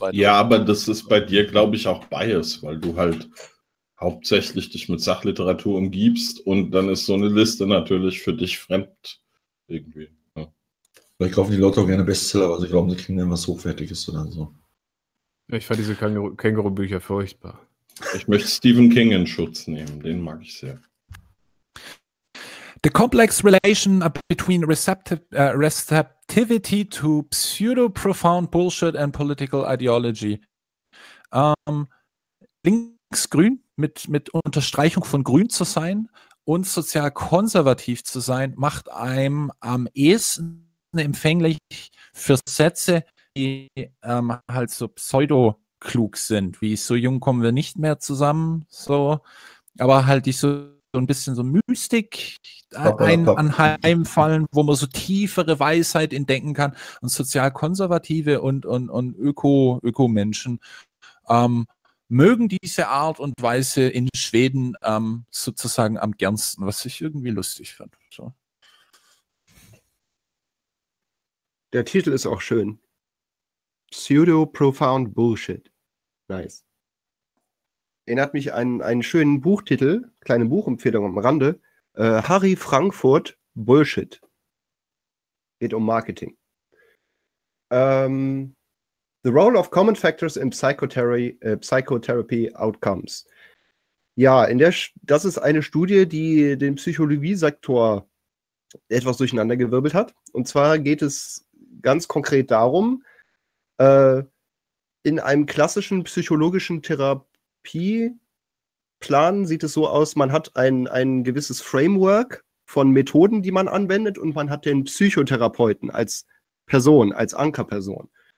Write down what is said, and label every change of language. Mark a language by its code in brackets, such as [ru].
[de] Aber das ist bei dir, glaube ich, auch Bias, weil du halt hauptsächlich dich mit Sachliteratur umgibst und dann ist so eine Liste natürlich für dich fremd irgendwie. Ich kaufe die Leute auch gerne Bestseller, aber ich glaube, sie kriegen dann was Hochwertiges oder so. Ich fand diese Känguru-Bücher furchtbar. Ich möchte Stephen King in Schutz nehmen, den mag ich sehr. [en] The complex relation between receptivity to pseudo-profound bullshit and political ideology. [de] Linksgrün mit Unterstreichung von grün zu sein und sozial konservativ zu sein, macht einem am ehesten empfänglich für Sätze, die halt so pseudo-klug sind, wie so jung kommen wir nicht mehr zusammen, so, aber halt die so ein bisschen so Mystik anheimfallen, wo man so tiefere Weisheit in denken kann, und sozialkonservative und Öko-Menschen mögen diese Art und Weise in Schweden sozusagen am gernsten, was ich irgendwie lustig fand. So. Der Titel ist auch schön. Pseudo-Profound Bullshit. Nice. Erinnert mich an einen schönen Buchtitel, kleine Buchempfehlung am Rande, Harry Frankfurt Bullshit. Geht um Marketing. [en] The Role of Common Factors in Psychotherapy Outcomes. [de] Ja, das ist eine Studie, die den Psychologiesektor etwas durcheinander gewirbelt hat. Und zwar geht es ganz konkret darum, in einem klassischen psychologischen Therapieplan sieht es so aus, man hat ein gewisses Framework von Methoden, die man anwendet, und man hat den Psychotherapeuten als Person, als Ankerperson.